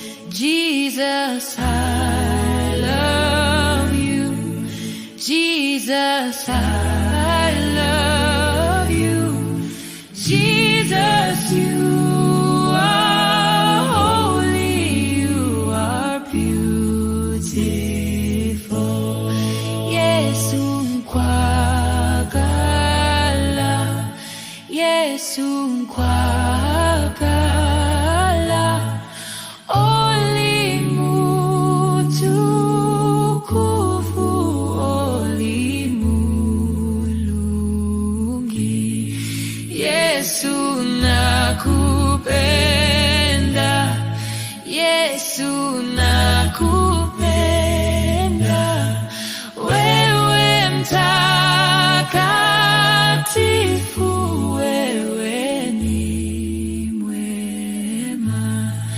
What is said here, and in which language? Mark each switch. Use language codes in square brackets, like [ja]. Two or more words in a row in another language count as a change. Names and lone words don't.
[en] Jesus, I love you. Jesus, I love you. Jesus, you are holy, you are beautiful. [lg] Yesu nkwagala, Yesu nkwagala. Oli mutukufu, oli mulungi. [sw] Yesu nakupenda, Yesu nakupenda. Wewe mtakatifu, wewe ni mwema.